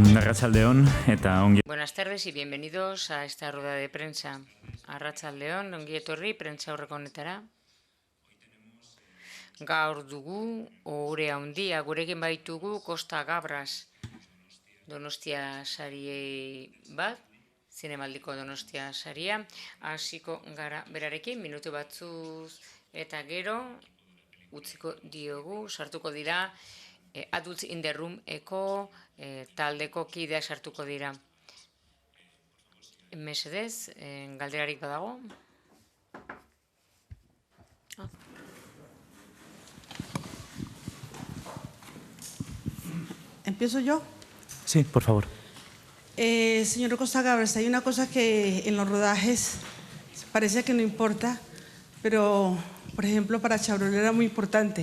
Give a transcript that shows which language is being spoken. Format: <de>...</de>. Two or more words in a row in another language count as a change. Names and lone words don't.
<eu>Arratsaldeon eta ongi.</eu> <es>Buenas tardes y bienvenidos a esta rueda de prensa.</es> <eu>Arratsaldeon, ongi etorri prentsa aurreko honetara. Gaur dugu ohore handia, gurekin baitugu Costa Gabras Donostia sari bat, zinemaldiko Donostia saria. Hasiko gara berarekin minutu batzuz eta gero utziko diogu, sartuko dira Adults in the Room eko taldeko kideak sartuko dira. Mesedez, galderarik badago?</eu> <es>¿Empiezo yo? Sí, por favor. Señor Costa Gabras, hay una cosa que en los rodajes parece que no importa, pero, por ejemplo, para Chabrol era muy importante.</es>